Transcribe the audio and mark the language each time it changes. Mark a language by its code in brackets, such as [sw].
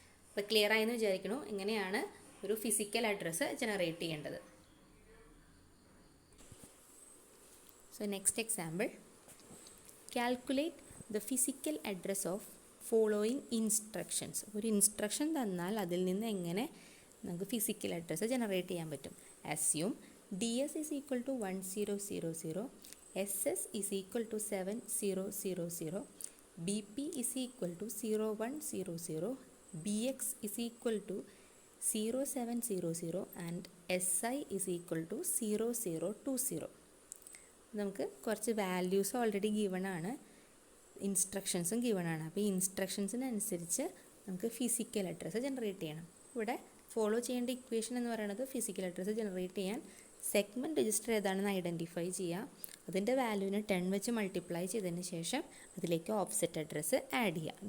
[ml] അപ്പോൾ ക്ലിയർ ആയെന്ന് വിചാരിക്കുന്നു. ഇങ്ങനെയാണ് ഒരു ഫിസിക്കൽ അഡ്രസ്സ് ജനറേറ്റ് ചെയ്യേണ്ടത്. [en] So next example, calculate the physical address of following instructions. [ml] ഒരു ഇൻസ്ട്രക്ഷൻ തന്നാൽ അതിൽ നിന്ന് എങ്ങനെ നമുക്ക് ഫിസിക്കൽ അഡ്രസ്സ് ജനറേറ്റ് ചെയ്യാൻ പറ്റും. [en] Assume DS is equal to 1000, SS is equal to 7000, BP is equal to 0100, BX is equal to 0700 and SI is equal to 0020. [ml] നമുക്ക് കുറച്ച് വാല്യൂസ് ഓൾറെഡി ഗിവൺ ആണ്, ഇൻസ്ട്രക്ഷൻസും ഗിവൺ ആണ്. അപ്പോൾ ഈ ഇൻസ്ട്രക്ഷൻസിനനുസരിച്ച് നമുക്ക് ഫിസിക്കൽ അഡ്രസ്സ് ജനറേറ്റ് ചെയ്യണം. ഇവിടെ ഫോളോ ചെയ്യേണ്ട ഇക്വേഷൻ എന്ന് പറയുന്നത് ഫിസിക്കൽ അഡ്രസ്സ് ജനറേറ്റ് ചെയ്യാൻ സെഗ്മെൻറ്റ് രജിസ്റ്റർ ഏതാണെന്ന് ഐഡൻറ്റിഫൈ ചെയ്യുക, അതിൻ്റെ വാല്യൂവിനെ 10 വെച്ച് മൾട്ടിപ്ലൈ ചെയ്തതിന് ശേഷം അതിലേക്ക് ഓഫ്സെറ്റ് അഡ്രസ്സ് ആഡ് ചെയ്യുക.